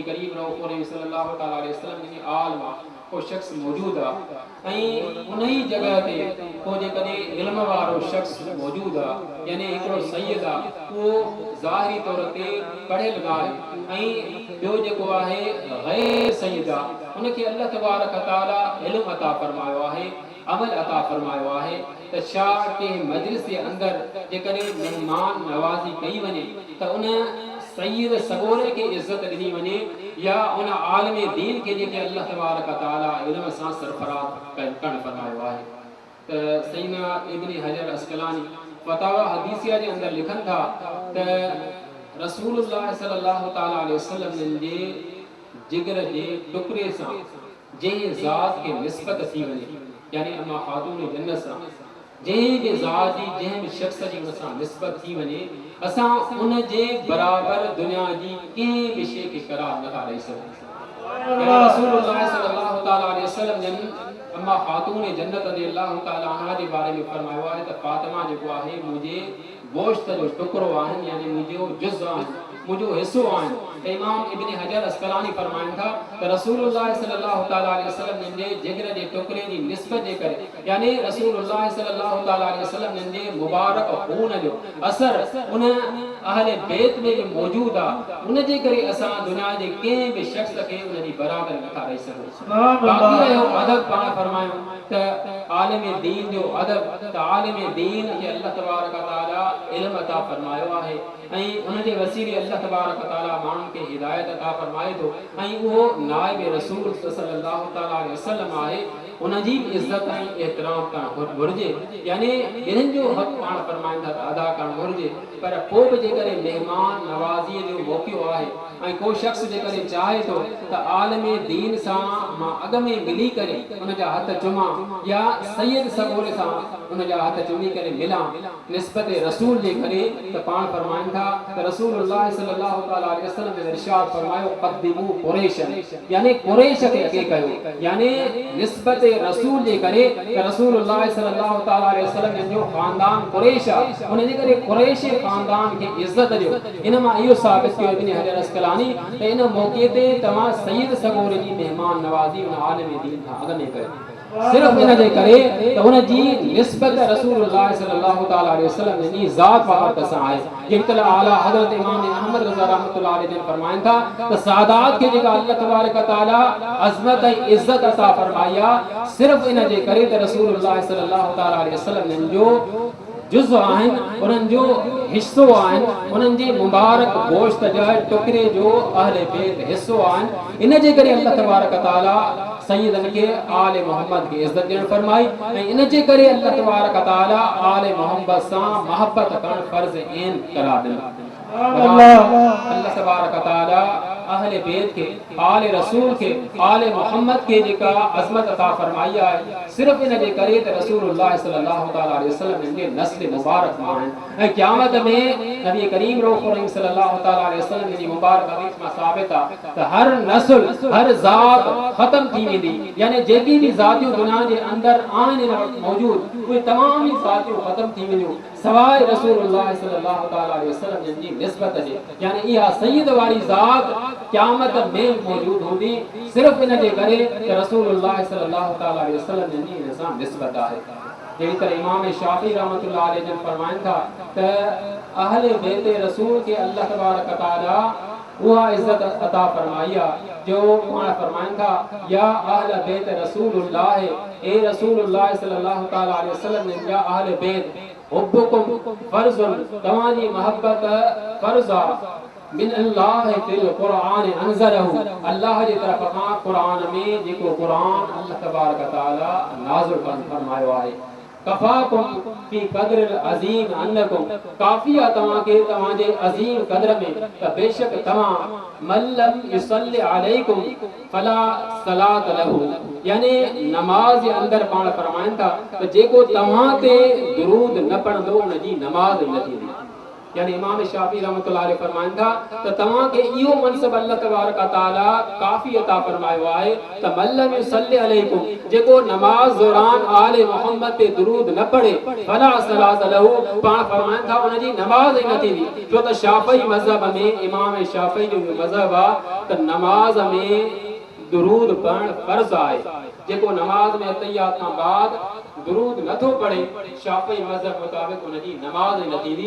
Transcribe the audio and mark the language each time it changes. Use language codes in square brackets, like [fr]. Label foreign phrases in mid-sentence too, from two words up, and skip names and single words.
[sd] करीम रऊफ़ [ar] صلى الله تعالى عليه وسلم [sd] जी आल मां को शख्स मौजूद आहे ऐं उन ई जगह ते को जेकॾहिं इल्म वारो शख्स मौजूद आहे यानी हिकिड़ो सैयद आहे उहो ज़ाहिरी तौर ते पढ़ियल आहे ऐं ॿियो जेको आहे गैर सैयद आहे उनखे [ar] الله تبارك وتعالى [sd] इल्म अता फरमायो आहे अमल अता फरमायो आहे त छा कंहिं मजलिस जे अंदरि जेकॾहिं मेहमान नवाज़ी कई वञे त उन सैयद सगोरे खे इज़त ॾिनी वञे या उन आलम दीन खे जेके [ar] الله تبارك وتعالى [sd] इल्म सां सरफराज़ करणु फरमायो आहे। त सईदा इब्न हजर अस्क़लानी फतावा हदीसिया जे अंदरि लिखनि था त रसूलुल्लाह [ar] صلى الله تعالى عليه وسلم [sd] जे जिगर जे टुकड़े सां जंहिं ज़ात खे निस्बत थी वञे यानी अम्मा खातून जन्नत सां जंहिं बि ज़ात जी जंहिं बि शख़्स जी उन सां निस्बत थी वञे असां उन जे बराबरि दुनिया जी कंहिं बि शइ खे करार नथा ॾेई सघूं। रसूलुल्लाह [ar] صلى الله تعالى عليه وسلم [sd] जन अम्मा खातून जन्नत [ar] رضي الله تعالى عنها [sd] जे बारे में फरमायो आहे त फातिमा जेको आहे मुंहिंजे गोश्त जो टुकड़ो आहिनि, यानी मुंहिंजो जुज़ आहिनि, मुंहिंजो हिस्सो आहिनि। त इमाम इब्न हजर अस्कलानी फरमाइनि था त रसूलुल्लाह [ar] صلى الله تعالى عليه وسلم [sd] जे जिगर जे टुकड़े जी निस्बत जे करे, यानी रसूलुल्लाह [ar] صلى الله تعالى عليه وسلم [sd] जे मुबारक खून जो असर उन अहले बैत में मौजूद आहे, उन जे करे असां दुनिया जे कंहिं बि शख़्स खे उन जी बराबरि नथा ॾेई सघूं। बाक़ी रहियो अदब, पाण फरमायूं त आलिम दीन जो अदब, त आलिम दीन खे [ar] الله تبارك تعالى [sd] इल्म अता फरमायो आहे ऐं उन जे वसीले [ar] الله تبارك تعالى [sd] माण्हुनि खे हिदायत अता फरमाए थो ऐं उहो नाइब रसूल [ar] صلى الله تعالى عليه وسلم [sd] आहे। उन जी इज़त ऐं एहतराम करणु घुरिजे, यानी इन्हनि जो हक़ पाण फरमाइनि था अदा करणु घुरिजे। पर पोइ बि जेकॾहिं महिमान नवाज़ीअ जो मौक़ो आहे ऐं को शख़्स जेकॾहिं चाहे थो त आलिम दीन सां मां अॻ में मिली करे उन जा हथ चुमा या सैयद सगोरे सां उन जा हथ चुमी करे मिलां निस्बत रसूल जे करे, त पाण फरमाइनि था त रसूलुल्लाह [ar] صلى الله تعالى عليه وسلم [sd] ने इरशाद फरमायो [ar] قدموا قريش, [sd] यानी कुरैश खे अॻे कयो, यानी निस्बत रसूल जे करे त रसूलुल्लाह [ar] صلى الله تعالى عليه وسلم [sd] जो खानदान कुरैश आहे, उन जे करे कुरैश खानदान खे इज्जत ॾियो। इन मां इहो साबित कयो इब्न हजर अस्कलानी त इन मौक़े ते तव्हां सैयद सगोरे जी महिमान नवाज़ी उन आलिम दीन खां अॻ में कयो, सिर्फ इन जे करे त उन जी निस्बत रसूलुल्लाह [ar] صلى الله تعالى عليه وسلم [sd] जी ज़ात वक़्त सां आहे। जेतला आला हज़रत इमाम अहमद रज़ा [ar] رحمة الله عليه [sd] जन फरमाइनि था त सादात खे जेका [ar] الله تبارك تعالى [sd] अज़मत ऐं इज़्ज़त अता फरमाई आहे, सिर्फ इन जे करे त रसूलुल्लाह [ar] صلى الله تعالى عليه وسلم [sd] जो जुज़ आहिनि, उन्हनि जो हिस्सो आहिनि, उन्हनि जे मुबारक गोश्त जा टुकड़े जो अहले बैत हिस्सो आहिनि। इन जे करे [ar] الله تبارك تعالى [sd] सैयदन के आले मोहम्मद की इज्जत ॾियणु फरमाई ऐं इन जे करे [ar] الله تبارك تعالى [sd] आले मोहम्मद सां मोहब्बत करणु फर्ज़ ऐन करार ॾिनो। [ar] الله تبارك تعالى [sd] अहले बैत के आले रसूल के आले मोहम्मद के जेका अज़मत अता फरमाई आहे, सिर्फ इन जे करे त रसूलुल्लाह [ar] صلى الله تعالى عليه [sd] वसल्लम जे नस्ल मुबारक मां आहिनि ऐं क़यामत में नबी करीम [ar] صلى الله تعالى عليه وسلم [sd] जी मुबारक हदीस में साबित आहे त हर नस्ल हर ज़ात खत्म थी वेंदी, यानी जेकी भी ज़ातियूं दुनिया जे अंदर आहिनि मौजूद उहे तमाम ही ज़ातियूं खत्म थी वेंदियूं सवाइ रसूलुल्लाह [ar] صلى الله تعالى عليه وسلم [sd] जी निस्बत जे, यानी इहा सैयद वाली ज़ात क़यामत में मौजूद हूंदी सिर्फ इन जे करे त रसूलुल्लाह [ar] صلى الله تعالى عليه وسلم [sd] जी इन सां निस्बत आहे। जहिड़ी तरह इमाम शाफ़ी [ar] رحمة الله عليه [sd] जन फरमाइनि था त अहले बैत रसूल के [ar] الله تبارك [sd] तआला उहा इज्जत अता फरमाई आहे जो पाण फरमाइनि था [ar] يا أهل بيت رسول الله, [sd] ए रसूलुल्लाह [ar] صلى الله تعالى عليه وسلم يا أهل البيت حبكم فرض, [sd] तव्हांजी मोहब्बत फर्ज़ आहे [ar] من الله في القرآن أنزله, [sd] अल्लाह जी तरफ़ खां कुरान में जेको कुरान [ar] الله تبارك تعالى [sd] नाज़िल फरमायो आहे। [ar] كفاكم في قدر العظيم أنكم, [sd] काफ़ी आहे तव्हांखे तव्हांजे अज़ीम क़द्र में त बेशक तव्हां [ar] من لم يصل عليكم فلا صلاة له, [sd] यानी नमाज जे अंदर पाण फरमाइनि था त जेको तव्हां ते दुरूद न पढ़ंदो उन जी नमाज न थींदी। यानी इमाम शाफी [ar] رحمة الله عليه [sd] फरमाइनि था त तव्हांखे इहो मनसब [ar] الله تبارك تعالى [sd] काफ़ी अता फरमायो आहे त [ar] من لم يصل عليكم, [sd] जेको नमाज दौरान आले मोहम्मद पे दुरूद न पढ़े [ar] فلا صلاة له, [sd] पाण फरमाइनि था उन जी नमाज ई न थींदी। छो त शाफी मज़हब में इमाम शाफी जो मज़हब आहे त नमाज में दुरूद पढ़णु फर्ज़ आहे, जेको नमाज में अतहियात खां बाद दुरूद नथो पढ़े शाफी मज़हब मुताबिक उन जी नमाज ई न थींदी।